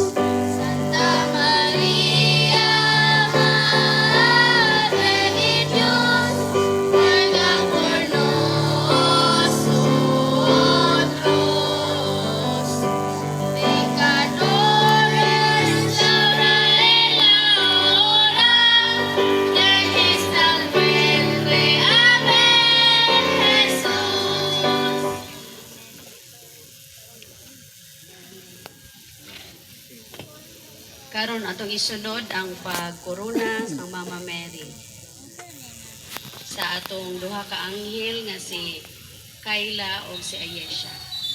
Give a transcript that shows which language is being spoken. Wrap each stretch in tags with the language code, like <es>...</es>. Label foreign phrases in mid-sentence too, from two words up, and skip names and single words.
<es>Santa María, Madre de Dios, ruega por nosotros, pecadores, ahora y en la hora de nuestra muerte. Amén, Jesús.</es> <ceb>Karon atong isunod ang pagkorona sa Mama Mary sa atong duha ka anghel nga si Kayla o si Ayesha.</ceb>